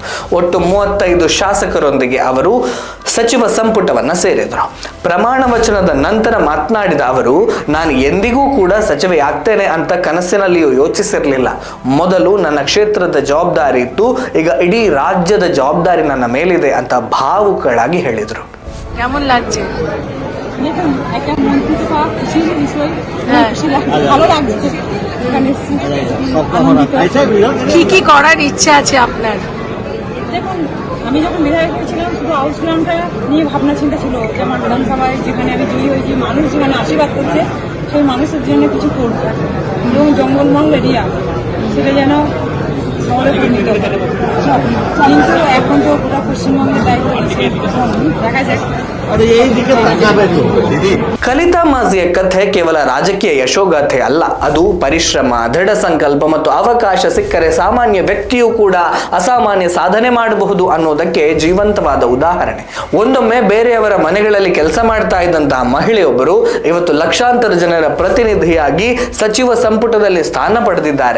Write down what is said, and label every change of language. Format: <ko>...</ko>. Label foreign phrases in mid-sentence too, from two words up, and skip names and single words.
<kn>ಒಟ್ಟು 35 ಶಾಸಕರೊಂದಿಗೆ ಅವರು ಸಚಿವ ಸಂಪುಟವನ್ನ ಸೇರಿದರು. ಪ್ರಮಾಣ ವಚನದ ನಂತರ ಮಾತನಾಡಿದ ಅವರು, ನಾನು ಎಂದಿಗೂ ಕೂಡ ಸಚಿವೆ ಆಗ್ತೇನೆ ಅಂತ ಕನಸಿನಲ್ಲಿಯೂ ಯೋಚಿಸಿರಲಿಲ್ಲ. ಮೊದಲು ನನ್ನ ಕ್ಷೇತ್ರದ ಜವಾಬ್ದಾರಿ ಇತ್ತು, ಈಗ ಇಡೀ ರಾಜ್ಯದ ಜವಾಬ್ದಾರಿ ನನ್ನ ಮೇಲಿದೆ ಅಂತ ಭಾವುಕಳಾಗಿ ಹೇಳಿದರು.</kn> <bn>কি করার ইচ্ছা আছে আপনার? দেখুন, আমি যখন বিধায়ক হয়েছিলাম শুধু আউস গ্রামটা নিয়ে ভাবনা চিন্তা ছিল যে আমার বিধানসভায় যেখানে আমি জয়ী হয়েছি, মানুষ যেখানে আশীর্বাদ করছে সেই মানুষের জন্য কিছু করবো এবং জঙ্গলমহল এরিয়া সেটা যেন শহরে পরিণত হয়। কিন্তু এখন তো পুরো পশ্চিমবঙ্গের দায়িত্ব দেখা যায়।</bn> <kn>ಕಲಿತಾ ಮಾಝಿಯ ಕಥೆ ಕೇವಲ ರಾಜಕೀಯ ಯಶೋಗಾಥೆ ಅಲ್ಲ, ಅದು ಪರಿಶ್ರಮ, ದೃಢ ಸಂಕಲ್ಪ ಮತ್ತು ಅವಕಾಶ ಸಿಕ್ಕರೆ ಸಾಮಾನ್ಯ ವ್ಯಕ್ತಿಯೂ ಕೂಡ ಅಸಾಮಾನ್ಯ ಸಾಧನೆ ಮಾಡಬಹುದು ಅನ್ನೋದಕ್ಕೆ ಜೀವಂತವಾದ ಉದಾಹರಣೆ. ಒಂದೊಮ್ಮೆ ಬೇರೆಯವರ ಮನೆಗಳಲ್ಲಿ ಕೆಲಸ ಮಾಡ್ತಾ ಇದ್ದಂತಹ ಮಹಿಳೆಯೊಬ್ಬರು ಇವತ್ತು ಲಕ್ಷಾಂತರ ಜನರ ಪ್ರತಿನಿಧಿಯಾಗಿ ಸಚಿವ ಸಂಪುಟದಲ್ಲಿ ಸ್ಥಾನ ಪಡೆದಿದ್ದಾರೆ.</kn>